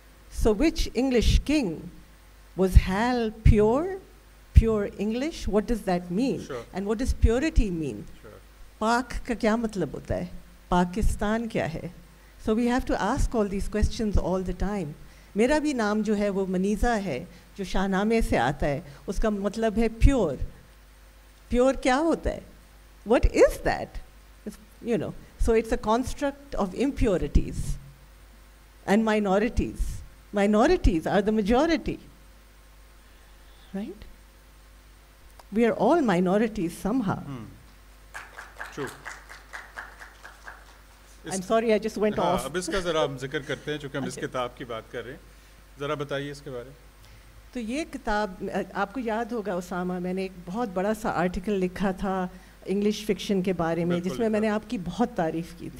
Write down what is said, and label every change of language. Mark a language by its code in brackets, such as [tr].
[en] So which English king was Hal pure English? What does that mean? Sure. And what does purity mean? Sure. [hi] Pak ka kya matlab hota hai? Pakistan kya hai? [en] So we have to ask all these questions all the time. [hi] मेरा भी नाम जो है वो मनीज़ा है, जो Shahnameh से आता है, उसका मतलब है pure. Pure क्या होता है? [en] What is that? You know, so it's a construct of impurities and minorities. Minorities are the majority, right? We are all minorities somehow. True. I'm sorry, I just went off. [hi] अब इसका ज़रा हम जिक्र करते हैं, चूँकि हम इस किताब की बात कर रहे हैं. ज़रा बताइए इसके बारे में. तो ये किताब आपको याद होगा उसामा, मैंने एक बहुत बड़ा सा आर्टिकल लिखा था इंग्लिश फिक्शन के बारे में, जिसमें मैंने आपकी बहुत तारीफ़ की थी.